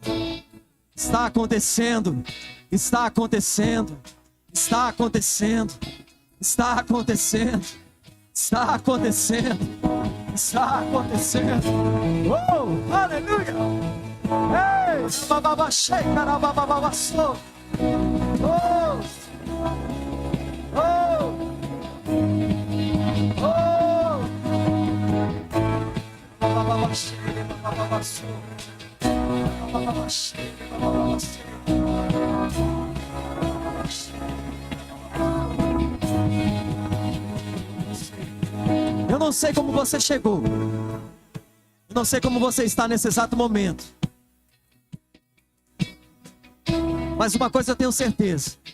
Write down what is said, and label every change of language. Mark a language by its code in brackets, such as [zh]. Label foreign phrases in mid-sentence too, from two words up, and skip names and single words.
[pt] Está acontecendo. Está acontecendo. Está acontecendo. Está acontecendo. Está acontecendo. Está acontecendo. Oh, aleluia. Ei, bababachei, carabababaçou. Oh, oh, oh. Bababachei, bababaçou. Bababachei, bababaçou. Eu não sei como você chegou. Eu não sei como você está nesse exato momento. Mas uma coisa eu tenho certeza.